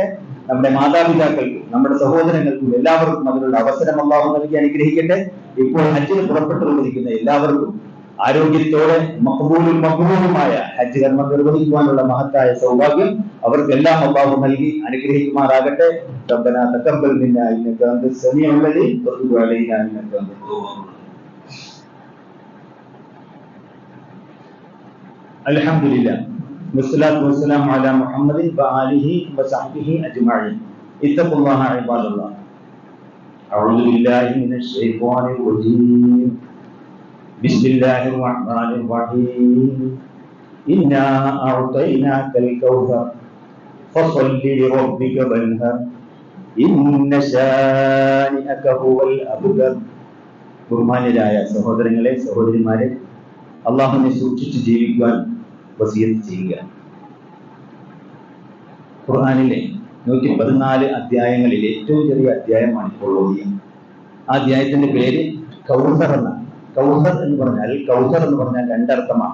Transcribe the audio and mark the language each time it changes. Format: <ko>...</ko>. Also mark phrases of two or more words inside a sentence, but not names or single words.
<ml>നമ്മുടെ മാതാപിതാക്കൾക്കും നമ്മുടെ സഹോദരങ്ങൾക്കും എല്ലാവർക്കും അതിനുള്ള അവസരം അല്ലാഹു നൽകി അനുഗ്രഹിക്കട്ടെ. ഇപ്പോൾ ഹജ്ജിന് പുറപ്പെട്ടുകൊണ്ടിരിക്കുന്ന എല്ലാവർക്കും ആരോഗ്യത്തോടെ മഖ്ബൂലുമായ ഹജ്ജ് കർമ്മം നിർവഹിക്കുവാനുള്ള മഹത്തായ സൗഭാഗ്യം അവർക്കെല്ലാം അല്ലാഹു നൽകി അനുഗ്രഹിക്കുമാറാകട്ടെ.</ml> <ar>ربنا تقبل منا انك انت السميع العليم وتب علينا انك انت التواب الرحيم. الحمد لله والصلاة والسلام على محمد وآله وصحبه أجمعين. اتقوا الله عباد الله. أعوذ بالله من الشيطان الرجيم. بسم الله الرحمن الرحيم. إنا أعطيناك الكوثر فصل لربك وانحر إن شانئك هو الأبتر.</ar> <ml>ബഹുമാന്യരായ സഹോദരങ്ങളെ, സഹോദരിമാരെ, അള്ളാഹുവിനെ സൂക്ഷിച്ച് ജീവിക്കുവാൻ വസിയത്ത് ചെയ്യുക. ഖുർആനിലെ 114 അധ്യായങ്ങളിൽ ഏറ്റവും ചെറിയ അധ്യായമാണ് ഇപ്പോൾ ഓതിയത്. ആ അധ്യായത്തിന്റെ പേര് കൗസർ എന്നാണ്. കൗസർ എന്ന് പറഞ്ഞാൽ രണ്ടർത്ഥമാണ്.</ml>